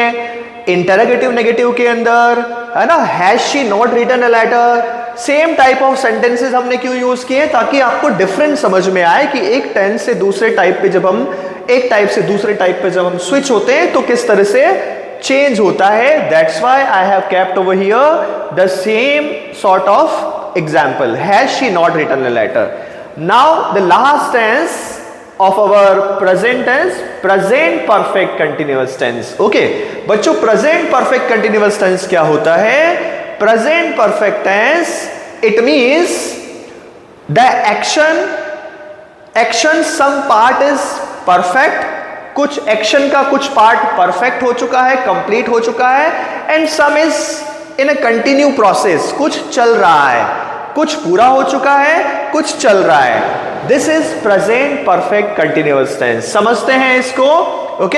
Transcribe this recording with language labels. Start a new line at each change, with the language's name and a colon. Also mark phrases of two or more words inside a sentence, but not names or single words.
English: interrogative negative
Hindi: के अंदर है ना,
English: has she not written a letter. same type of sentences
Hindi: हमने क्यों यूज किए, ताकि आपको डिफरेंस समझ में आए कि एक टेंस से दूसरे टाइप पे जब हम एक टाइप से दूसरे टाइप पे जब हम स्विच होते हैं तो किस तरह से चेंज होता है।
English: that's why I have kept over here the same sort of example, has she not written a letter. now the last tense of our present tense, present perfect continuous tense, okay बच्चों, present perfect continuous tense
Hindi: क्या होता है?
English: Present perfect tense, it means the action some part is perfect,
Hindi: कुछ एक्शन का कुछ पार्ट परफेक्ट हो चुका है, कंप्लीट हो चुका है,
English: and some is in a continue process,
Hindi: कुछ चल रहा है, कुछ पूरा हो चुका है, कुछ चल रहा है।
English: this is present perfect continuous tense.
Hindi: समझते हैं इसको, ओके।